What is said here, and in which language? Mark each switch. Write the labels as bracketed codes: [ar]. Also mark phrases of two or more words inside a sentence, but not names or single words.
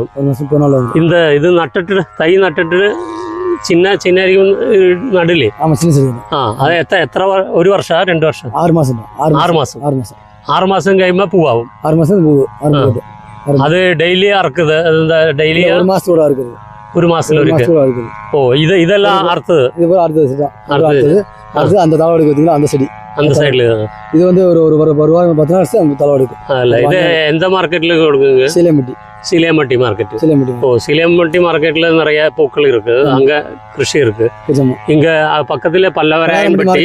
[ml] ഇത് നട്ടിട്ട് തൈ നട്ടിട്ട് ചിന്നായിരിക്കും നടില്ലേ? അത് എത്ര 1 വർഷം 2 വർഷം? 6 മാസം കഴിയുമ്പോ പൂവാകും. 6 മാസം പൂവ്. അത് ഡെയിലി അറക്കുത്? ഡെയിലി 1 മാസത്തിൽ ഒരിക്കൽ. ഓ, ഇതെല്ലാം അറുത്തത് [ta] அந்த தளவு எடுக்கிறதுக்கு அந்த செடி அந்த சைடுல இது வந்து ஒரு 10 நாள் அந்த தளவு எடுக்கும். இது எந்த மார்க்கெட்ல கொடுக்குங்க? சீலையம்பட்டி மார்க்கெட். ஓ, சீலையம்பட்டி மார்க்கெட்ல நிறைய பூக்கள் இருக்கு, அங்க கிருஷி இருக்கு. இங்க பக்கத்துல பல்லவராயம்பட்டி